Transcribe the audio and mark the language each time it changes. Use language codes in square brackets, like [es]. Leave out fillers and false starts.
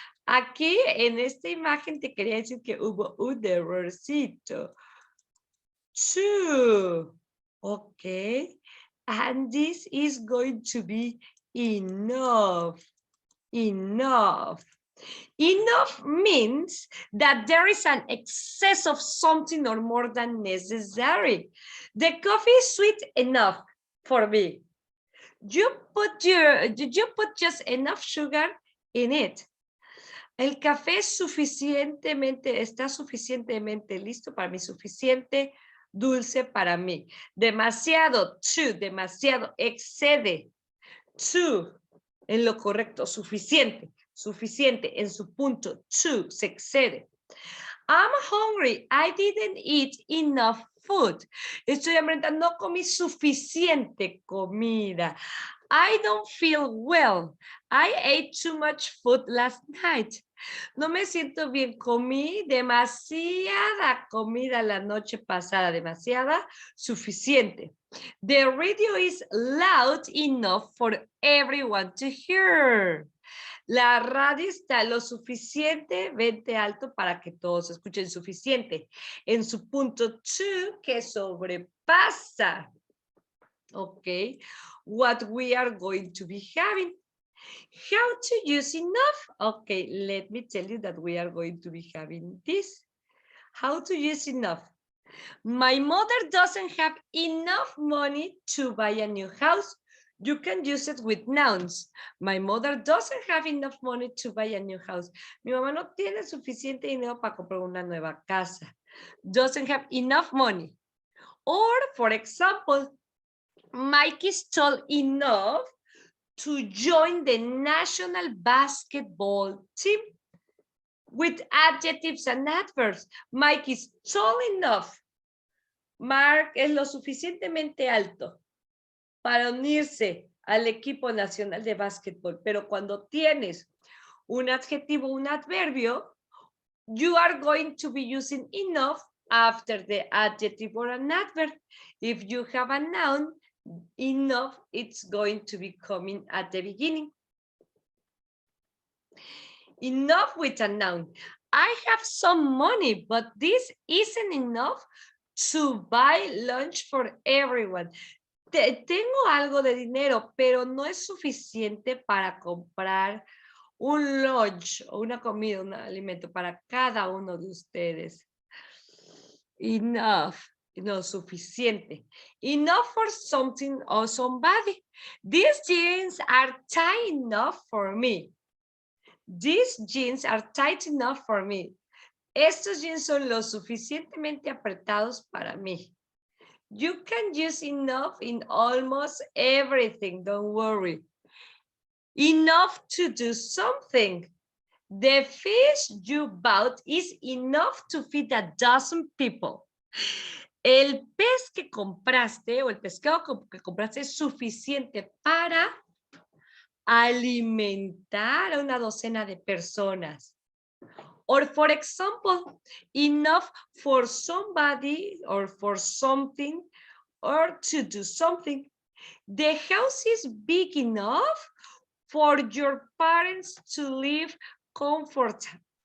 [es] Aquí en esta imagen te quería decir que hubo un errorcito. [en] Too. Okay. And this is going to be enough. Enough. Enough means that there is an excess of something or more than necessary. The coffee is sweet enough for me. Did you put just enough sugar in it? [es] El café está suficientemente listo para mí, suficiente dulce para mí. Demasiado, too, demasiado, excede, too, en lo correcto, suficiente, en su punto, too, se excede. [en] I'm hungry, I didn't eat enough food. [es] Estoy hambrienta, no comí suficiente comida. [en] I don't feel well. I ate too much food last night. [es] No me siento bien, comí demasiada comida la noche pasada, demasiada, suficiente. [en] The radio is loud enough for everyone to hear. [es] La radio está lo suficientemente alto para que todos escuchen, suficiente. En su punto two, que sobrepasa. [en] Okay, what we are going to be having. How to use enough? Okay, let me tell you that we are going to be having this. How to use enough. My mother doesn't have enough money to buy a new house. You can use it with nouns. My mother doesn't have enough money to buy a new house. [es] Mi mamá no tiene suficiente dinero para comprar una nueva casa. [en] Doesn't have enough money. Or, for example, Mike is tall enough to join the national basketball team with adjectives and adverbs. Mike is tall enough. [es] Mark es lo suficientemente alto para unirse al equipo nacional de básquetbol. Pero cuando tienes un adjetivo, un adverbio, [en] you are going to be using enough after the adjective or an adverb. If you have a noun, enough, it's going to be coming at the beginning. Enough with a noun. I have some money, but this isn't enough to buy lunch for everyone. [es] Tengo algo de dinero, pero no es suficiente para comprar un lunch o una comida, un alimento para cada uno de ustedes. Enough, no suficiente. [en] Enough for something or somebody. These jeans are tight enough for me. These jeans are tight enough for me. [es] Estos jeans son lo suficientemente apretados para mí. [en] You can use enough in almost everything, don't worry. Enough to do something. The fish you bought is enough to feed 12 people. [es] El pez que compraste o el pescado que compraste es suficiente para alimentar a una docena de personas. [en] Or for example, enough for somebody or for something or to do something. The house is big enough for your parents to live comfortably.